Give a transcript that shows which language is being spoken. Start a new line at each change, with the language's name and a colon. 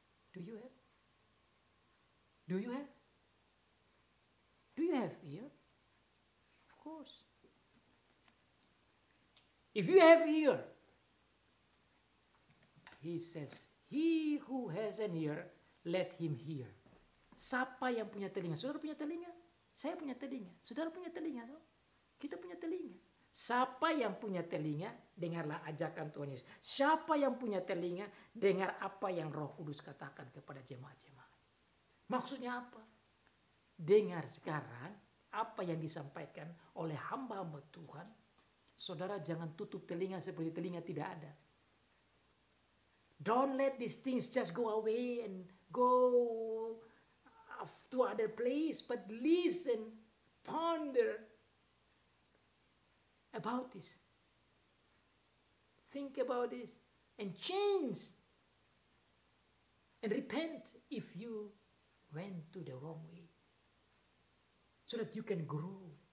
English: Do you have? Do you have? Do you have ear? Of course. If you have ear, he says, he who has an ear, let him hear.
Indonesian: Siapa yang punya telinga? Saudara punya telinga? Saya punya telinga. Saudara punya telinga? No? Kita punya telinga. Siapa yang punya telinga, dengarlah ajakan Tuhan Yesus. Siapa yang punya telinga, dengar apa yang Roh Kudus katakan kepada jemaat-jemaat. Maksudnya apa? Dengar sekarang apa yang disampaikan oleh hamba-hamba Tuhan. Saudara jangan tutup telinga seperti telinga tidak ada.
English: Don't let these things just go away and go to other place, but listen, ponder about this. Think about this and change and repent if you went to the wrong way, so that you can grow.